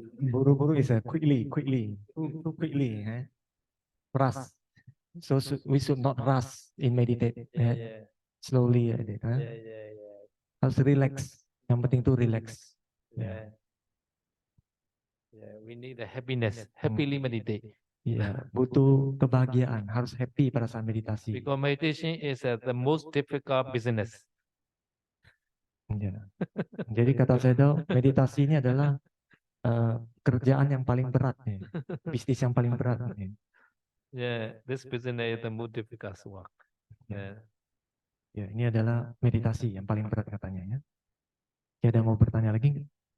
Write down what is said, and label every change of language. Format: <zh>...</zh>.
<en>buru-buru is a quickly, too quickly, rush. So we should not rush in meditate, Yeah, slowly, like that, yeah.</en> <id>harus relax. Yang penting tuh relax.</id> <en>Yeah. Yeah, we need a happiness, happily meditate.</en> <id>Iya, butuh kebahagiaan, harus happy pada saat meditasi.</id> <en>Because meditation is the most difficult business.</en> <id>Iya. Jadi kata Sedo, meditasi ini adalah kerjaan yang paling berat nih, bisnis yang paling berat nih.</id> <en>Yeah, this business is the most difficult work. Yeah.</en> <id>Ya, ini adalah meditasi yang paling berat katanya ya. Ya, ada yang mau bertanya lagi nggak?</id>